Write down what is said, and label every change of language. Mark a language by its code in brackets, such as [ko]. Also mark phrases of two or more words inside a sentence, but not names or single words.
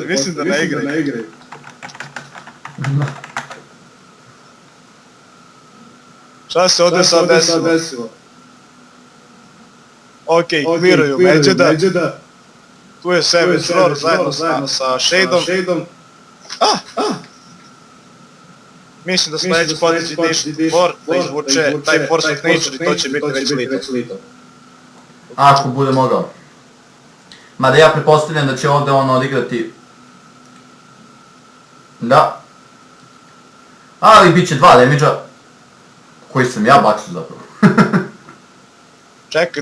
[bs] Mislim da ne igraju. Šta se ovdje sad desilo? Okej, kliruju Medžeda. Tu je Savage Roar zajedno sa Shadeom. Mislim da sledeći potez ide Ancient of Lore, da izvuče taj Force of Nature i to će biti već lito. Ako bude mogao. Mada ja pretpostavljam da će ovdje on odigrati... Da. Ali bit će 2 damage-a. Koji sam ja bacio zapravo. Čekaj.